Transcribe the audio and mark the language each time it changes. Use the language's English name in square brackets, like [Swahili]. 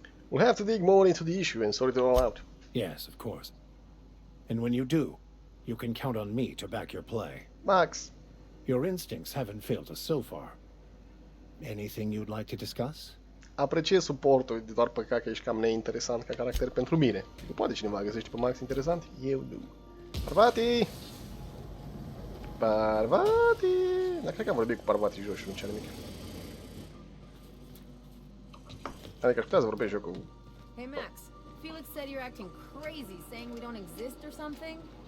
[English] We'll have to dig more into the issue and sort it all out. Yes, of course. And when you do, you can count on me to back your play. Max. Your instincts haven't failed us so far. Anything you'd like to discuss? [Romanian] Apreciez suportul, de doar păcat că ești cam neinteresant ca caracter pentru mine. Nu poate cineva găsește pe Max interesant? Eu nu. Parvati! Parvati! Dar cred că am vorbit cu Parvati jos și nu cea nimic. Adică aș putea să vorbesc eu cu... [English] Hey Max, Felix said you're acting crazy, saying we don't exist or something?